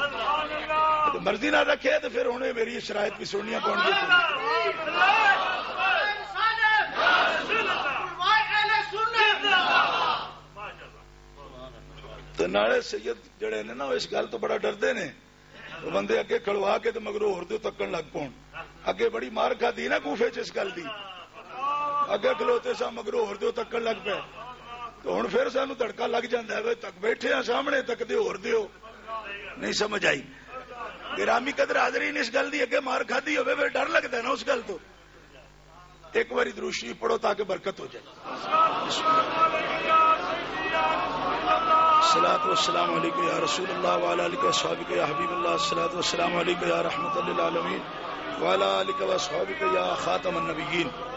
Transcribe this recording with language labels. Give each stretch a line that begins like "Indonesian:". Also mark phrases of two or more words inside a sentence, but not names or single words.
Punjabi: مرضی نال رکھے تو پھر انہیں میری شرائط بھی سننیاں پڑ گئی. تو نالے سید جڑے نے نا اس گل تو بڑا ڈردے نے، بندے اگے کھڑوا کے تو مگروں ہور دے تکن لگ پون. اگے بڑی مار کھادی نا کوفے چ اس گل دی، اگے کھلوتے سا مگروں ہور دے تکن لگ پے. تو ہن پھر سانو تڑکا لگ جاندا ہے، تک بیٹھے ہیں سامنے تک دے ہور دیو. نہیں سمجھ آئی؟
Urdu: گرامی قدر حاضرین،
Punjabi: اس گل دی اگے مار کھادی ہوے پھر ڈر لگدا ہے نا اس گل تو.
Urdu: ایک باری درود شریف پڑھو تاکہ برکت ہو جائے.
Arabic: الصلاۃ والسلام علیکم یا رسول اللہ وعلی آلہ وصحبہ یا حبیب اللہ. الصلاۃ والسلام علیکم یا رحمت للعالمین وعلی آلہ وصحبہ یا خاتم النبیین.